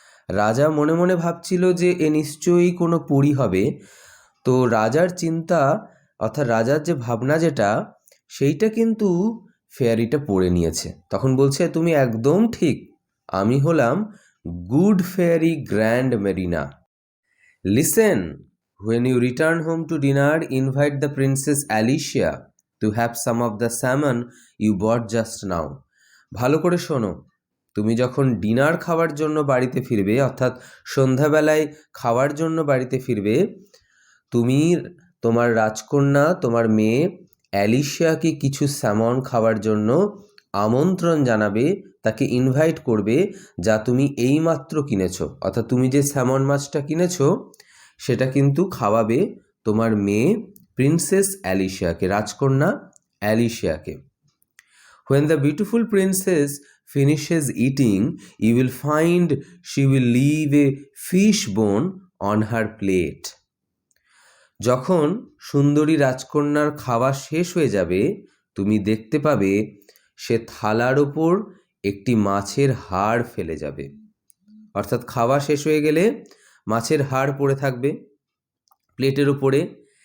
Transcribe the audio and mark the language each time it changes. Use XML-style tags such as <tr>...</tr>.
<bn>রাজা মনে মনে ভাবছিল যে এ নিশ্চয়ই কোনো পরী হবে। তো রাজার চিন্তা, অর্থাৎ রাজার যে ভাবনা যেটা, সেইটা কিন্তু ফেয়ারিটা পড়ে নিয়েছে। তখন বলছে, তুমি একদম ঠিক, আমি হলাম good fairy grand Marina.</bn> <en>Listen, when you return home to dinner, invite the Princess Alicia to have some of the salmon you bought just now.</en> <bn>ভালো করে শোনো, তুমি যখন ডিনার খাওয়ার জন্য বাড়িতে ফিরবে, অর্থাৎ সন্ধ্যাবেলায় খাওয়ার জন্য বাড়িতে ফিরবে, তুমি তোমার রাজকন্যা তোমার মেয়ে অ্যালিশিয়াকে কিছু স্যামন খাওয়ার জন্য আমন্ত্রণ জানাবে, তাকে ইনভাইট করবে, যা তুমি এইমাত্র কিনেছো। অর্থাৎ তুমি যে স্যামন মাছটা কিনেছো সেটা কিন্তু খাওয়াবে তোমার মেয়ে প্রিন্সেস অ্যালিশিয়াকে, রাজকন্যা অ্যালিশিয়াকে।</bn> <en>When the beautiful princess finishes eating, you will find she will leave a fish bone on her plate.</en> <bn>যখন সুন্দরী রাজকন্যার খাওয়া শেষ হয়ে যাবে, তুমি দেখতে পাবে সে থালার ওপর একটি মাছের হাড় ফেলে যাবে। অর্থাৎ খাওয়া শেষ হয়ে গেলে মাছের হাড় পড়ে থাকবে প্লেটের উপরে।</bn>